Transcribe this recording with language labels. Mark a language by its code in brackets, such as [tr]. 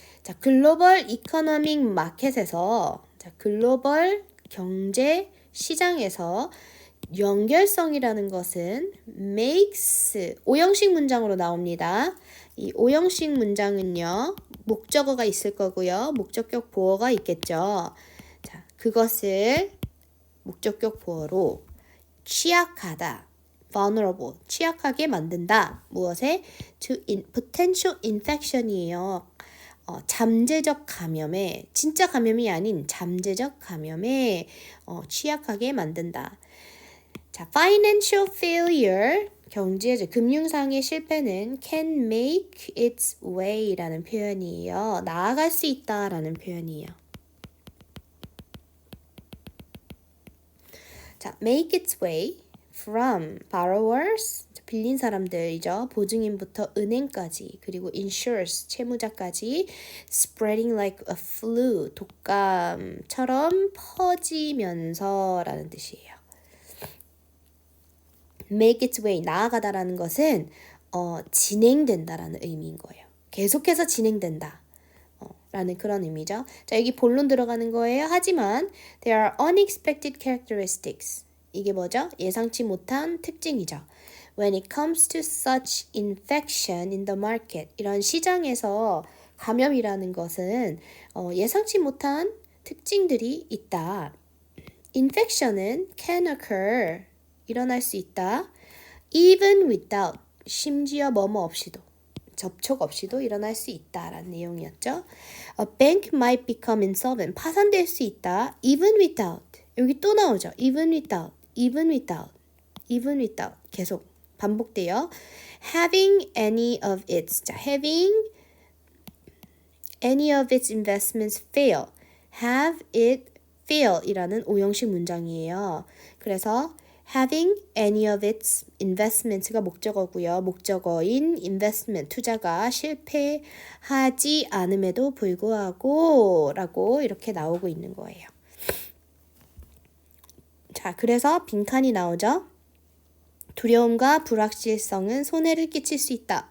[ko] 자, 글로벌 이코노믹 마켓에서 글로벌 경제 시장에서 연결성이라는 것은 makes 오형식 문장으로 나옵니다. 이 오형식 문장은요. 목적어가 있을 거고요. 목적격 보어가 있겠죠. 자, 그것을 목적격 보어로 취약하다. vulnerable, 취약하게 만든다. 무엇에? [en] potential infection이에요. [ko] 잠재적 감염에, 진짜 감염이 아닌 잠재적 감염에 취약하게 만든다. 자, financial failure, 금융상의 실패는 [en] can make its way [ko] 라는 표현이에요. 나아갈 수 있다라는 표현이에요. 자, [en] make its way from borrowers, [ko] 빌린 사람들이죠. 보증인부터 은행까지, 그리고 insurers, 채무자까지 [en] spreading like a flu, [ko] 독감처럼 퍼지면서라는 뜻이에요. make its way, 나아가다라는 것은 진행된다라는 의미인 거예요. 계속해서 진행된다. 라는 그런 의미죠. 자, 여기 본론 들어가는 거예요. [en] 하지만 there are unexpected characteristics. [ko] 이게 뭐죠? 예상치 못한 특징이죠. [en] When it comes to such infection in the market. [ko] 이런 시장에서 감염이라는 것은 예상치 못한 특징들이 있다. [en] Infection은 can occur. [ko] 일어날 수 있다. Even without. 심지어 뭐뭐 없이도. 접촉 없이도 일어날 수 있다라는 내용이었죠. [en] A bank might become insolvent. [ko] 파산될 수 있다. [en] Even without. 여기 또 나오죠. Even without. Even without. Even without. [ko] 계속 반복돼요. [en] Having any of its. 자, having any of its investments fail. Have it fail [ko] 이라는 오형식 문장이에요. 그래서 [en] having any of its investments가 목적어고요. [ko] 목적어인 investment, 투자가 실패하지 않음에도 불구하고 라고 이렇게 나오고 있는 거예요. 자, 그래서 빈칸이 나오죠. 두려움과 불확실성은 손해를 끼칠 수 있다.